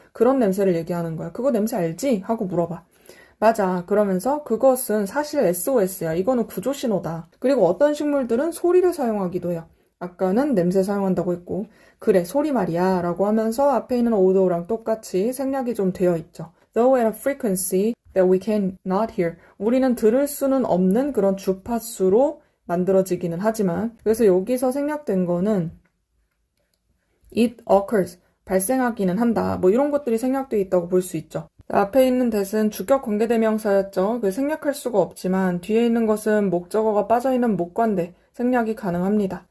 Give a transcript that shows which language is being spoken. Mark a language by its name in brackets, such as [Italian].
[Korean] 그런 냄새를 얘기하는 거야. 그거 냄새 알지? 하고 물어봐. 맞아. 그러면서 그것은 사실 SOS야. 이거는 구조신호다. 그리고 어떤 식물들은 소리를 사용하기도 해요. 아까는 냄새 사용한다고 했고 그래 소리 말이야 라고 하면서 앞에 있는 odo랑 똑같이 생략이 좀 되어 있죠. [English] Though at a frequency that we cannot hear. [Korean] 우리는 들을 수는 없는 그런 주파수로 만들어지기는 하지만 그래서 여기서 생략된 거는 [English] it occurs, [Korean] 발생하기는 한다. 뭐 이런 것들이 생략되어 있다고 볼 수 있죠. 앞에 있는 that은 주격 관계대명사였죠. 그 생략할 수가 없지만 뒤에 있는 것은 목적어가 빠져있는 목관대, 생략이 가능합니다.